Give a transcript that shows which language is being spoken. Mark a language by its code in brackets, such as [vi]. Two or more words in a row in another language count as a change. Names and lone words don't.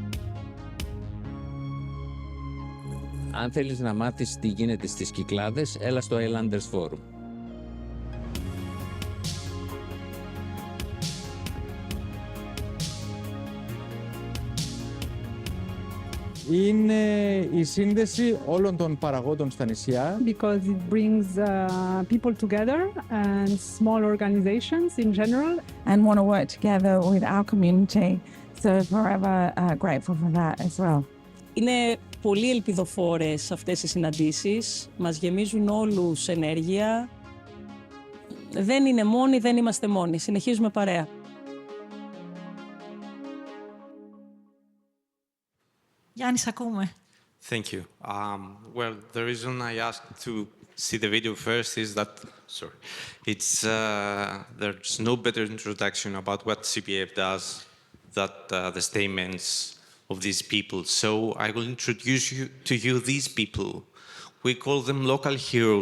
[el] Αν θέλεις να μάθεις τι γίνεται στις Κυκλάδες, έλα στο Islanders Forum. Είναι η σύνδεση όλων των παραγόντων στα νησιά. [en] Because it brings people together and small organizations in general. And want to work together with our community. So forever grateful for that as well. [el] Είναι πολύ ελπιδοφόρες αυτές οι συναντήσεις. Μας γεμίζουν όλους ενέργεια. Δεν είναι μόνοι, δεν είμαστε μόνοι. Συνεχίζουμε παρέα. Γιάννη, ακούμε. [en] Thank you. Well, the reason I asked to see the video first is that, sorry, it's there's no better introduction about what CPF does than the statements of these people. So I will introduce to you these people. We call them local heroes.